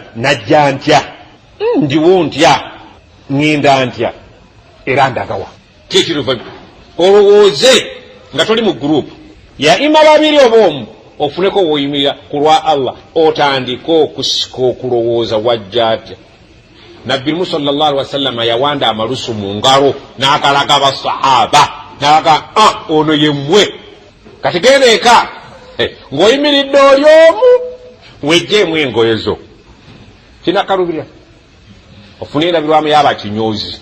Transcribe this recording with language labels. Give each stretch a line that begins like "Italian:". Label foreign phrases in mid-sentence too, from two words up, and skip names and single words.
Ganda: Najja ntya, ndiwo ntya, ŋŋenda ntya, era ndagawa. Kyekirivannyuma olowooze nga toli mu gurupu ya ima babiri oba omu, ofuneko w'oyimirira ku lwa Allah, otandika okusika okulowooza wajja atya. Nabbi
Arabic: sallallahu alaihi wasallam
Ganda: yawanda amalusu mu ngalo n'akalaga abasahaba n'aga ono ye mmwe. Kati genda eka ng'oyimiridde oli omu, wejjeemu engoye zo, kinakalubira ofune endabirwamu yaba kinyoozi.